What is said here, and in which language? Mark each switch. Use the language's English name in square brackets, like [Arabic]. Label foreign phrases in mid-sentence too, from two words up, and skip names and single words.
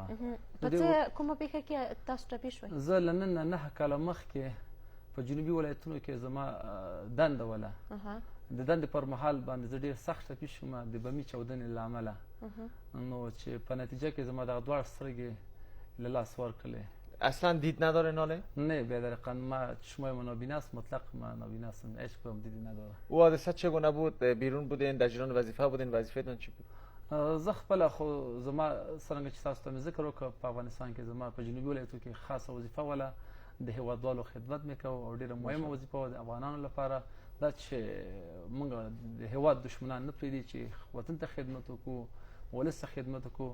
[Pashto] په څه کومه پېښه کې تاسو ټپي شوئ؟ زه له نن 9 کاله مخکې په جنوبي ولایتونو کې زما دنده وله. د دندې پر مهال باندې زه ډېر سخت ټپي شوم د بمي چاودنې له امله، نو چې په نتیجه کې زما دغه دواړه سترګې له لاس ورکړلې. [Persian] اصلا دید نداره ناله؟ نه بی‌درقاً ما چشمای من نابینا است، مطلق ما نابینا هستم، هیچ کدام دیدی نداره. او حادثه چگونه بود؟ بیرون بودین، در جریان وظیفه بودین، وظیفتون چی بود؟ [Pashto] زه خپله خو زما څرنګه چې تاسو ته مې ذکر وکړ په افغانستان کې زما په جنوبي ولایتو کې خاصه وظیفه وله، د هیوادوالو خدمت مې کوه او ډېره مهمه وظیفه وه د افغانانو لپاره، دا چې موږ د هیواد دشمنان نه پرېږدي چې وطن ته خدمت وکړو، ولس ته خدمت وکړو.